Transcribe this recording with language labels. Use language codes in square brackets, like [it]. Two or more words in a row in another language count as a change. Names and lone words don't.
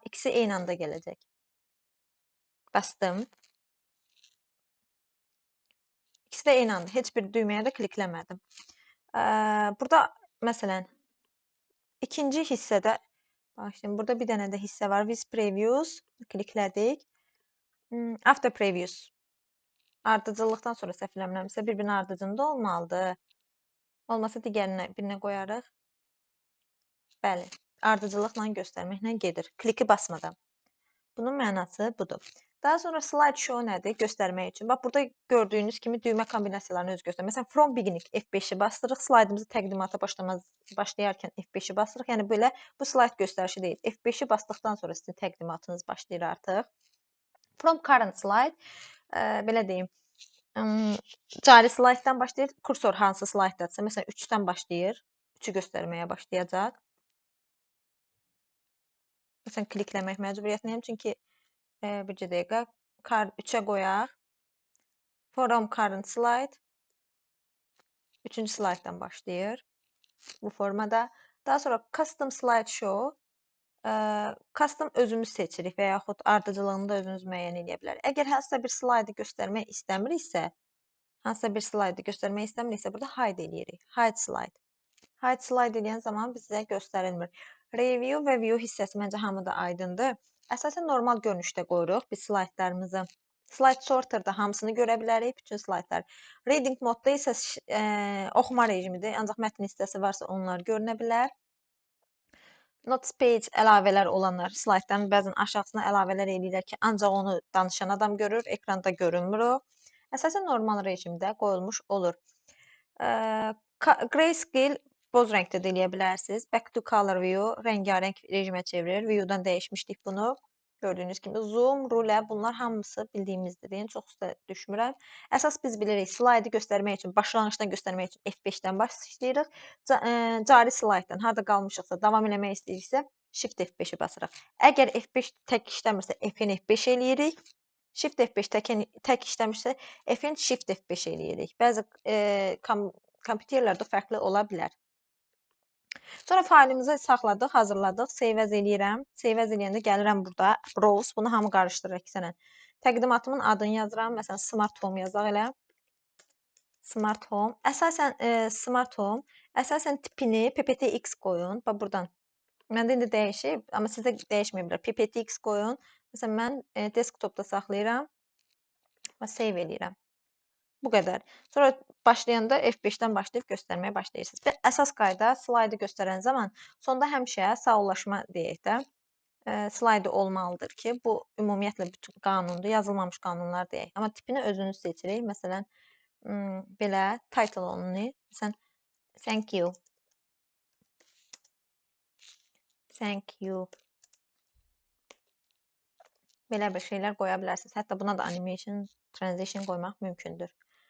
[az] İkisi eyni anda gələcək. Bastım. İkisi də eyni anda. Heç bir düyməyə də klikləmədim. Burada məsələn ikinci hissədə başlayın. Burada bir dənə də hissə var. [en] With previews kliklədik. After previews. [az] Ardıcıllıqdan sonra səhv eləmirəmsə bir-birinin ardıcında olmalıdır. Olmasa digərinə birinə qoyarıq. Bəli, ardıcıllıqla göstərməklə gedir. Kliki basmadan. Bunun mənası budur. Daha sonra [en] slide show [az] nədir? Göstərmək üçün. Bax, burada gördüyünüz kimi düymə kombinasiyalarını öz göstərir. Məsələn, [en] from beginning [az] F5-i bastırırıq. Slaydımızı təqdimata başlayarkən F5-i bastırırıq. Yəni, belə bu slayd göstərişi deyil. F5-i basdıqdan sonra sizin təqdimatınız başlayır artıq. [en] From current slide, [az] belə deyim, cari slayddan başlayır. Kursor hansı slayddadırsa, məsələn, 3-dən başlayır. 3-ü göstərməyə başlayacaq. Məsələn, klikləmək məcburiyyətindəyəm, çünki bircə dəqiqə 3-ə qoyaq. [en] From current slide [az] 3-cü slayddan başlayır bu formada. Daha sonra [en] custom slide show custom [az] özümüz seçirik və yaxud ardıcıllığını da özünüz müəyyən edə bilərik. Əgər hansısa bir slaydı göstərmək istəmiriksə, burada hide eləyirik. [en] Hide slide. Hide slide [az] eləyən zaman bizə göstərilmir. Review və view hissəsi məncə hamıda aydındır. Əsasən normal görünüşdə qoyuruq biz slaytlarımızı. [en] Slide sorterdə [az] hamısını görə bilərik, bütün slaytlar. [en] Reading modda [az] isə oxuma rejimidir, ancaq mətn hissəsi varsa onlar görünə bilər. [en] Notes page [az] əlavələr olanlar slaytların bəzən aşağısına əlavələr eləyirlər ki, ancaq onu danışan adam görür, ekranda görünmür o. Əsasən normal rejimdə qoyulmuş olur. Grayscale boz rəngdə də eləyə bilərsiniz. [en] Back to color view [az] rəngarəng rejimə çevirir. View-dan dəyişmişdik bunu. Gördüyünüz kimi zoom, rulə bunlar hamısı bildiyimizdir. Yəni çox üstə düşmürəm. Əsas biz bilirik slaydı göstərmək üçün, başlanğıcdan göstərmək üçün F5-dən başlayırıq. Cari slaytdan harda qalmışıqsa, davam eləmək istəyiriksə Shift F5-i basırıq. Əgər F5 tək işləmirsə F-in F5 eləyirik. Shift F5 tək işləmirsə F-in Shift F5 eləyirik. Bəzi kompüterlərdə fərqli ola bilər. Sonra faylımızı saxladıq, hazırladıq, [en] save as [az] eləyirəm. [en] Save as [az] eləyəndə gəlirəm burada, browse, bunu hamı qarışdırır ikisini. Təqdimatımın adını yazıram, məsələn, Smart Home yazaq elə. Smart Home. Əsasən Smart Home, əsasən tipini PPTX qoyun. Bax buradan. Məndə indi dəyişib, amma sizdə dəyişməyə bilər. PPTX qoyun. Məsələn, mən desktopda saxlayıram və save eləyirəm. Bu qədər. Sonra başlayanda F5-dən başlayıb göstərməyə başlayırsınız. Və əsas qayda slaydı göstərən zaman sonda həmişə sağollaşma deyək də slaydı olmalıdır ki, bu ümumiyyətlə bütün qanundur, yazılmamış qanunlar deyək. Amma tipini özünüz seçirik. Məsələn, belə title onu, məsələn, [en] thank you. Thank you. [az] Belə bir şeylər qoya bilərsiniz. Hətta buna da [en] animation, transition [az] qoymaq mümkündür.